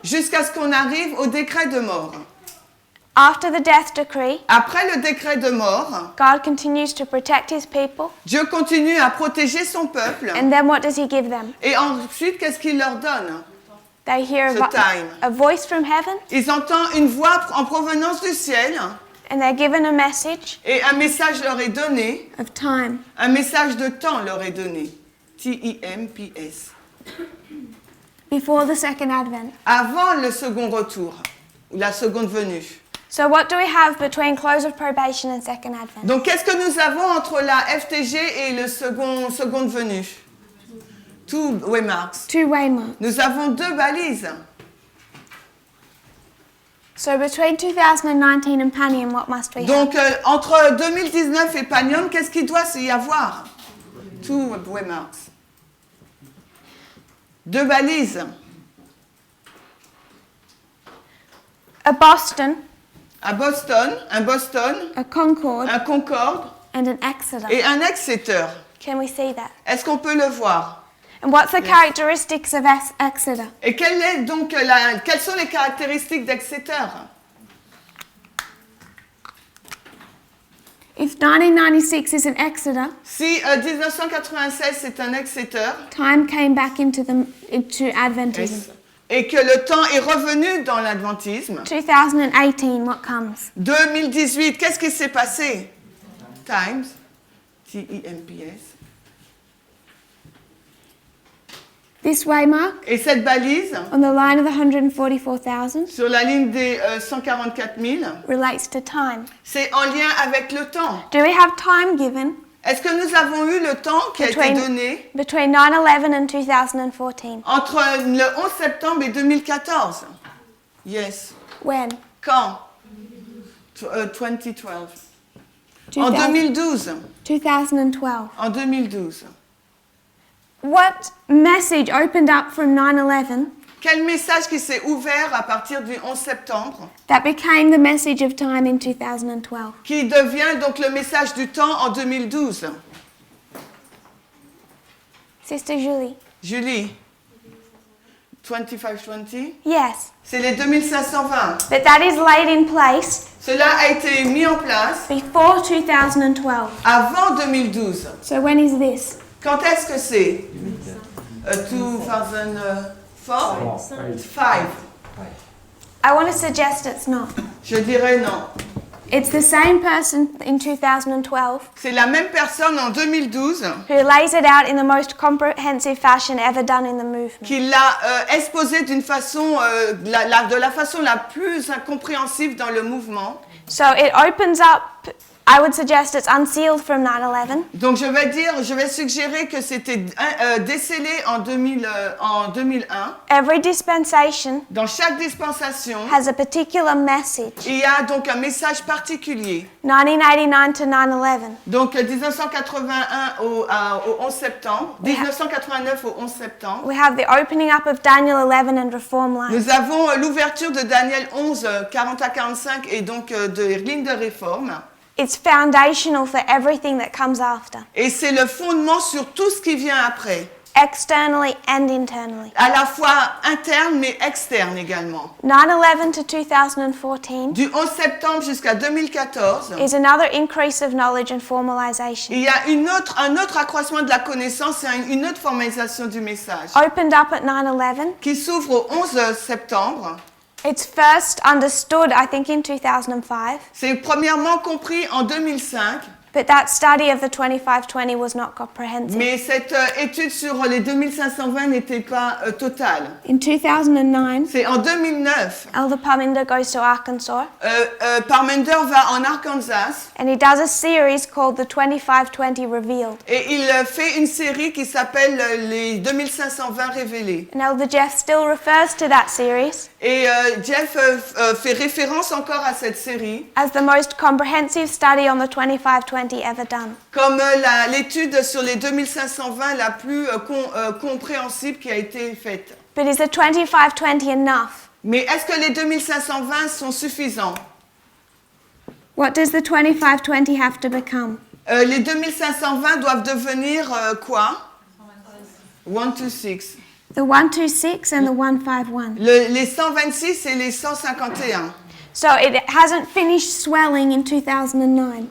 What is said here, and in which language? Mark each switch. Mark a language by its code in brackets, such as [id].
[fr] jusqu'à ce qu'on arrive au décret de mort. [en] After the death decree, [fr] Après le décret de mort, [en] God continues to protect his people. [fr] Dieu continue à protéger son peuple. [en] And then what does he give them? [fr] Et ensuite, qu'est-ce qu'il leur donne? [en] They hear The time. a voice from heaven, [fr] Ils entendent une voix en provenance du ciel [en] and they're given a message [fr] et un message leur est donné, [en] of time. [fr] un message de temps leur est donné. T-I-M-P-S. [en] Before the second advent. [fr] Avant le second retour, ou la seconde venue. [en] So what do we have between close of probation and second advent? [fr] Donc, qu'est-ce que nous avons entre la FTG et le seconde venue? [en] Two waymarks. Two waymarks. [fr] Nous avons deux balises. [en] So between 2019 and Panium, what must we have? [fr] Donc, entre 2019 et Panium, qu'est-ce qu'il doit y avoir? [en] Two waymarks. [fr] Deux balises. [en] A Boston, [fr] Un Boston, [en] a Concord, [fr] un Concorde [en] and an Exeter. [fr] et un Exeter. [en] Can we see that? [fr] Est-ce qu'on peut le voir? [en] And what's the characteristics of Exeter? [fr] Et quelles sont les caractéristiques d'Exeter? [en] If 1996 is an Exeter, [fr] Si 1996 c'est un Exeter [en] time came back into Adventism. [fr] et que le temps est revenu dans l'adventisme, [en] 2018, what comes? [fr] 2018, qu'est-ce qui s'est passé? [en] Times, [fr] T-I-M-P-S. [en] This waymark [fr] Et cette balise, [en] on the line of the 144,000 [fr] sur la ligne des 144 000, [en] relates to time. [fr] c'est en lien avec le temps. [en] Do we have time given [fr] Est-ce que nous avons eu le temps qui a été donné [en] between 9/11 and 2014? [fr] entre le 11 septembre et 2014? [en] Yes. When? [fr] Quand? 2012. En 2012. [en] 2012. [fr] En 2012. [en] What message opened up from 9/11 [fr] Quel message qui s'est ouvert à partir du 11 septembre, [en] that became the message of time in 2012? [fr] qui devient donc le message du temps en 2012? [en] Sister Julie? [fr] Julie, 2520, [en] Yes, [fr] c'est les 2520. [en] but that is laid in place [fr] Cela a été mis en place [en] before 2012. [fr] avant 2012. [en] So when is this? [fr] Quand est-ce que c'est? 2004? 5. [en] I want to suggest it's not. [fr] Je dirais non. [en] It's the same person in 2012 [fr] C'est la même personne en 2012 [en] who lays it out in the most comprehensive fashion ever done in the movement. [fr] qui l'a exposé d'une façon, de la façon la plus incompréhensible dans le mouvement. [en] So it opens up, I would suggest it's unsealed from 9/11. [fr] Donc je vais suggérer que c'était décelé en 2001. [en] Every dispensation [fr] Dans chaque dispensation, [en] has a particular message. [fr] il y a donc un message particulier. [en] 1989 to 9/11. [fr] Donc 1981 au 11 septembre, 1989 au 11 septembre. [en] We have the opening up of Daniel 11 and reform lines. [fr] Nous avons l'ouverture de Daniel 11, 40 à 45 et donc de lignes de réforme. [en] It's foundational for everything that comes after, [fr] Et c'est le fondement sur tout ce qui vient après, [en] externally and internally. [fr] à la fois interne mais externe également. [en] 9/11 to 2014 [fr] Du 11 septembre jusqu'à 2014, [en] is another increase of knowledge and formalization. [fr] il y a un autre accroissement de la connaissance et une autre formalisation du message [en] Opened up at 9/11. [fr] qui s'ouvre au 11 septembre. [en] It's first understood, I think, in 2005, [fr] C'est premièrement compris en 2005, [en] but that study of the 2520 was not comprehensive. [fr] mais cette étude sur les 2520 n'était pas totale. [en] In 2009, [fr] C'est en 2009, [en] Elder Parminder goes to Arkansas [fr] Parmender va en Arkansas [en] and he does a series called the 2520 Revealed. [fr] et il fait une série qui s'appelle les 2520 révélés. [en] And Elder Jeff still refers to that series [fr] Et Jeff fait référence encore à cette série [en] as the most comprehensive study on the 2520 ever done. [fr] comme l'étude sur les 2520 la plus compréhensible qui a été faite. [en] But is the 2520 enough? [fr] Mais est-ce que les 2520 sont suffisants? [en] What does the 2520 have to become? [fr] Les 2520 doivent devenir quoi? 126. [en] The 126 and the 151. [fr] Les 126 et les 151. [en] So it hasn't finished swelling in 2009.